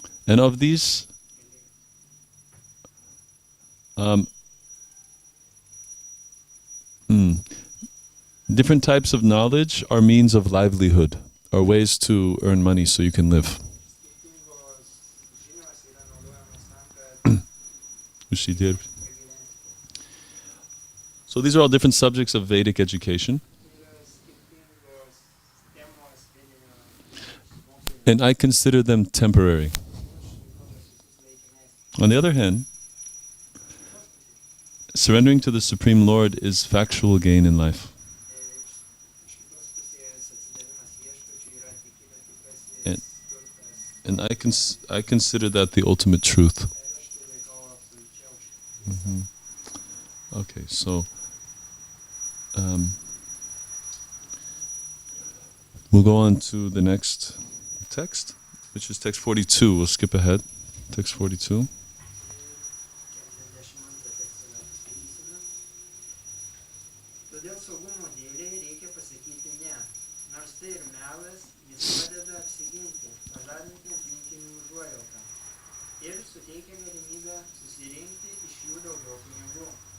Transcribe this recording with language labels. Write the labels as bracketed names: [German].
[English] And of these, Different types of knowledge are means of livelihood, are ways to earn money so you can live. [Lithuanian] Skirtingos žinios yra naudojamos tam, kad Užsidirbt. pragyventi. [English] So these are all different subjects of Vedic education. [Lithuanian] Tai yra skirtingos temos vedinio mokymo. [English] And I consider them temporary. [Lithuanian] Aš laikau juos laikinais. [English] On the other hand, surrendering to the Supreme Lord is factual gain in life. [Lithuanian] Iš kitos pusės atsidavimas viešpačiui yra tikrasis [English] And- [Lithuanian] turtas. [English] And I consider that the ultimate truth. [Lithuanian] Ir aš tai laikau absoliučia tiesa. [English] Okay, so we'll go on to the next text, which is text 42. We'll skip ahead. Text 42. [Lithuanian] 42 tekstą dar paskaitysime. Todėl saugumo dėlei reikia pasakyti ne. Nors tai ir melas, jis padeda apsiginti, pažadinti aplinkinių užuojautą ir suteikia galimybę susirinkti iš jų daugiau pinigų.